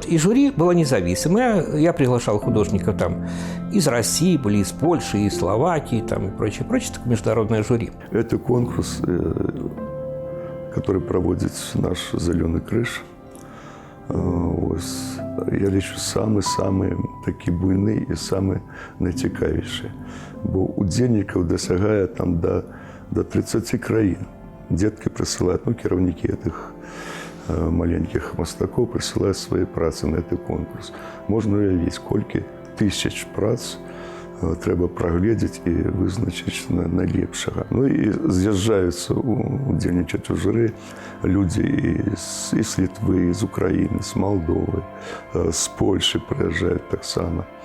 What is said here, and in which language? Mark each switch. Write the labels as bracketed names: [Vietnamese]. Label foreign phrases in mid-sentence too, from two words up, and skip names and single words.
[Russian] И жюри было независимое. Я приглашал художников там из России, были из Польши, из Словакии там, и прочее, прочее. Такое международное жюри. Это конкурс, который проводит наш «Зеленый крыш». [Belarusian] Я лічу самі такі буйні і самі найцікавіші. Бо удзельнікаў дасягае там до 30 краін. [Russian] Детки присылают, кіраўнікі этих маленьких мастакоў присылают свои працы на этот конкурс. [Belarusian] Можна уявіць, колькі тысяч прац трэба прагледзець і вызначыць найлепшага. І з'язджаюцца удзельнічаць у журы людзі і з Літвы, з Украіны, з Малдовы, з Польшы прыязджаюць таксама.